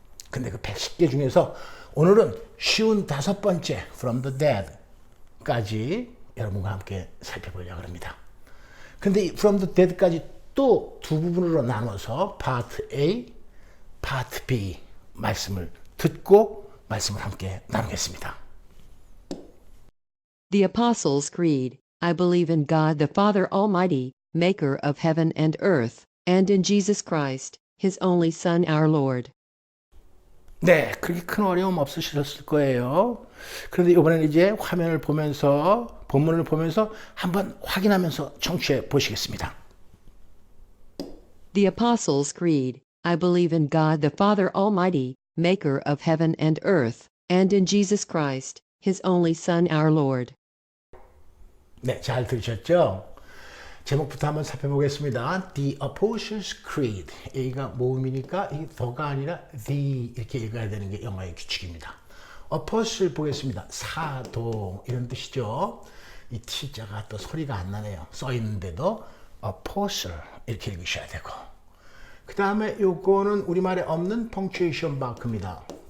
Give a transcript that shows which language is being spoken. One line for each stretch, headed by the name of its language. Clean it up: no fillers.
Korean: 근데 그 110개 중에서 오늘은 쉬운 5번째 From the Dead 까지 여러분과 함께 살펴보려고 합니다. 근데 From the Dead까지 또 두 부분으로 나눠서 Part A, Part B 말씀을 듣고 말씀을 함께 나누겠습니다.
English: The Apostles' Creed. I believe in God the Father Almighty, maker of heaven and earth, and in Jesus Christ, his only Son, our Lord.
Korean: 네, 그렇게 큰 어려움 없으셨을 거예요. 그런데 이번에는 이제 화면을 보면서, 본문을 보면서 한번 확인하면서 청취해 보시겠습니다.
English: The Apostles' Creed. I believe in God the Father Almighty, maker of heaven and earth, and in Jesus Christ, his only Son, our Lord.
Korean: 네, 잘 들으셨죠? 제목부터 한번 살펴보겠습니다.
English: The Apostles' Creed.
Korean: 여기가 모음이니까 이 더가 아니라 the 이렇게 읽어야 되는 게 영어의 규칙입니다. Apostle 보겠습니다. 사도 이런 뜻이죠. 이 T자가 또 소리가 안 나네요. 써 있는데도 Apostle 이렇게 읽으셔야 되고, 그 다음에 요거는 우리말에 없는 펑츄에이션 마크입니다.